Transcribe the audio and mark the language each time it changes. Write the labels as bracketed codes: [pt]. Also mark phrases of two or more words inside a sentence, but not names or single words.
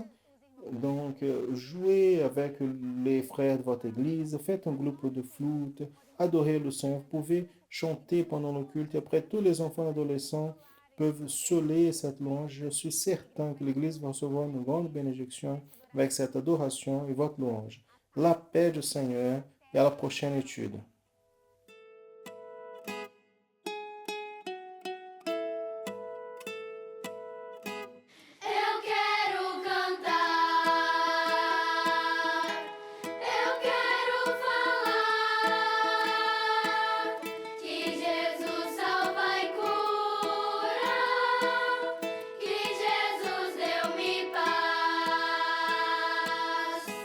[fr] Donc, jouez avec les frères de votre église, faites un groupe de flûte, adorez le Seigneur. Vous pouvez chanter pendant le culte. Et après, tous les enfants adolescents peuvent soler cette louange. Je suis certain que l'église va recevoir une grande bénédiction avec cette adoration et votre louange. La paix du Seigneur et à la prochaine étude. [pt] Eu quero cantar, eu quero falar que Jesus salva e cura, que Jesus deu-me paz.